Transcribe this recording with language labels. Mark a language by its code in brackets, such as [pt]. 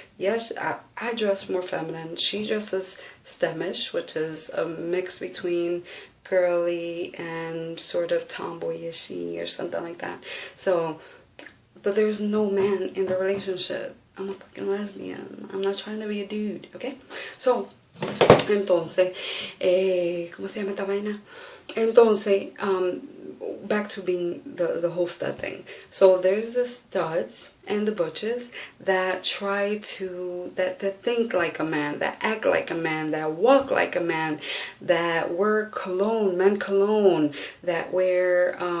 [en] Yes, I dress more feminine. She dresses STEMish, which is a mix between girly and sort of tomboyishy or something like that. So, but there's no man in the relationship. I'm a fucking lesbian. I'm not trying to be a dude, okay? [es] So, entonces, ¿cómo se llama esta vaina? [en] Entonces, back to being the whole stud thing. So there's the studs and the butches that try to, that think like a man, that act like a man, that walk like a man, that wear cologne, men cologne, that wear